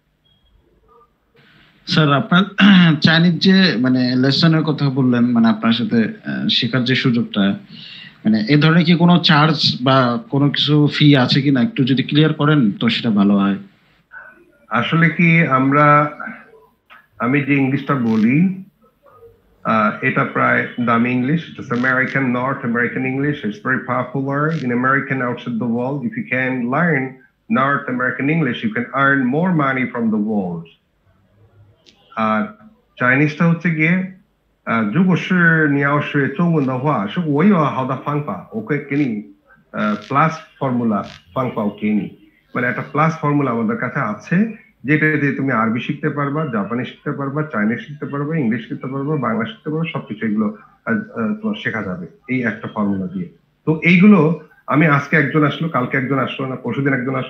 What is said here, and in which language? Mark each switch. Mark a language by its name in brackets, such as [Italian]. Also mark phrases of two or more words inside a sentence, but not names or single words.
[Bangla] স্যার, আপনার চাইনিজ যে মানে লেসনের কথা বললেন, মানে আপনার সাথে শেখার যে সুযোগটা, মানে এই ধরনের কি কোনো চার্জ বা কোনো কিছু ফি আছে কিনা, একটু যদি ক্লিয়ার করেন তো সেটা ভালো হয়। আসলে কি আমি যে ইংলিশটা বলি, এটা প্রায় দামি ইংলিশ। [English] It's American, North American English. It's very popular in American outside the world. If you can learn North American English, You can earn more money from the world. [Bangla] আর চাইনিজটা হচ্ছে গিয়ে [Chinese] 如果是你要是中文的话，是我有好的方法，我可以给你plus formula 方法我给你。 [Bangla] মানে একটা [English] plus formula [Bangla] আমাদের কাছে আছে, যেটা দিয়ে তুমি আরবি শিখতে পারবা, জাপানি শিখতে পারবা, চাইনিজ শিখতে পারবা, ইংলিশ শিখতে পারবা, বাংলা শিখতে পারবা, সবকিছু এগুলো তোমার শেখা যাবে এই একটা ফর্মুলা দিয়ে। তো এইগুলো আমি আজকে একজন আসলো, কালকে একজন আসলো না, পরশুদিন একজন আসলো।